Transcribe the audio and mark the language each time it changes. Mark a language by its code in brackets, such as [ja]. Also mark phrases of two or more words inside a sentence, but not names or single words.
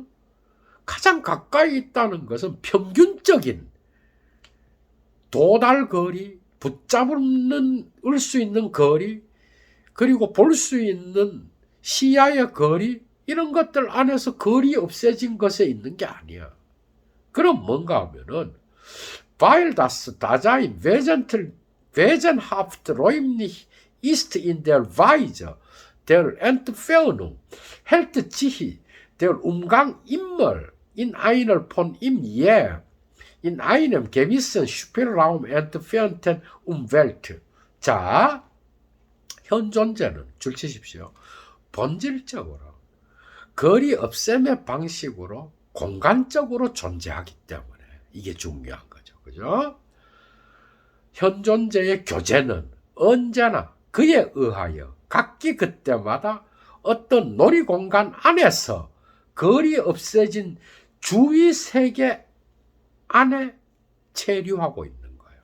[ko] 가장 가까이 있다는 것은 평균적인 도달 거리, 붙잡을 수 있는 거리, 그리고 볼 수 있는 시야의 거리, 이런 것들 안에서 거리 없애진 것에 있는 게 아니야. 그럼 뭔가 하면은 [de] weil das Dasein wesenhaft räumlich ist in der Weise der Entfernung, hält sich der Umgang immer in einer von ihm je in einem gewissen Spielraum entfernten Umwelt. [ko] 자, 현 존재는 줄 치십시오. 본질적으로 거리 없앰의 방식으로 공간적으로 존재하기 때문에 이게 중요한 거죠. 그죠? 현 존재의 교제는 언제나 그에 의하여 각기 그때마다 어떤 놀이공간 안에서 거리 없애진 주위 세계 안에 체류하고 있는 거예요.